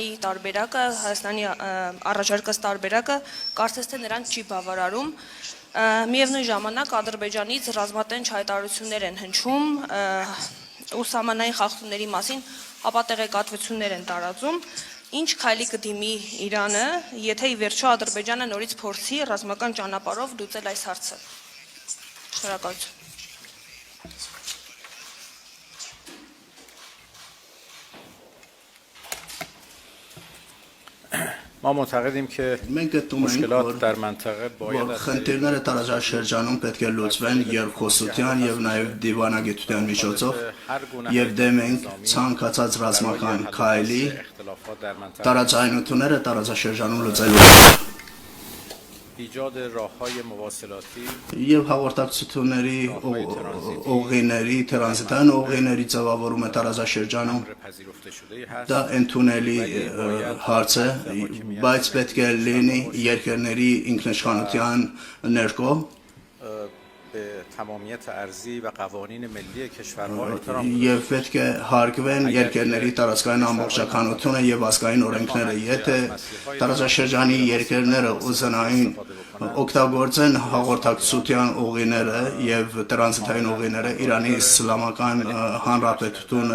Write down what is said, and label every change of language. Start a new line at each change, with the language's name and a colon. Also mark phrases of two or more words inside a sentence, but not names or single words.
Armenian: տարբերակը, Հայաստանի առաջարկած տարբերակը կարծես թե նրան չի բավարարում։ Միևնույն ժամանակ Ադրբեջանից ռազմատենչ հայտարարություններ են հնչում ու սահմանային խախտումների մասին հապատեղեկատվություններ են տարածում։ Ինչ քայլի կդիմի Իրանը, եթե ի վերջո Ադրբեջանը նորից փորձի ռազմական ճանապարհով լուծել այս հարցը։ Շնորհակալություն։
Persian: ما معتقدیم که مشکلات در منطقه باید
Armenian: խնդիրները տարածաշրջանում պետք է լուծվեն երկխոսության եւ նաեւ դիվանագիտության միջոցով եւ դեմ ենք ցանկացած ռազմական քայլի տարածայնությունները տարածաշրջանում լուծելու
Persian: ایجاد راههای مواصلاتی
Armenian: եւ հաղորդակցությունների ուղիների տրանզիտային ուղիների ձևավորումը տարածաշրջանում դա ընդունելի հարց է բայց պետք է լինի երկրների ինքնիշխանության ներքո
Persian: به تمامیت ارضی و قوانین ملی کشورها احترام
Armenian: եւ պետք է հարգվեն երկրների տարածքային ամբողջականությունը եւ ազգային օրենքները եթե տարածաշրջանի երկրները ուզենային օգտագործեն հաղորդակցության ուղիները եւ տրանզիտային ուղիները Իրանի Իսլամական Հանրապետությունը